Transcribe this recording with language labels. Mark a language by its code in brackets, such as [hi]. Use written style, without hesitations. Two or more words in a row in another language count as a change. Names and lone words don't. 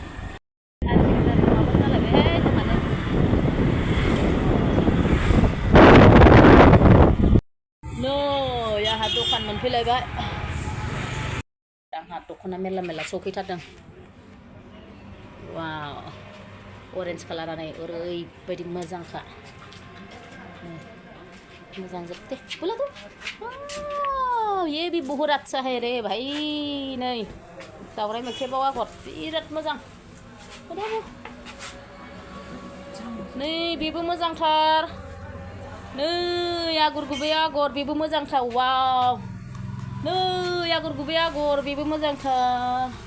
[brx] नै आंहा दखान मोनफैलायबाय आंहा दख'ना मेरला सौफैथारदों वाव अरेन्ज कालारा नै ओरैबायदि मोजांखा मोजां जोबते [hi] बोला तो ये भी बहुत अच्छा है रे भाई [brx] नै दावराय मोख्रेबाव आगर बिराद मोजां नै बेबो मोजांथार नै आगर गुबै आगर बेबो मोजांथार वाव नै आगर गुबै आगर बेबो मोजांथार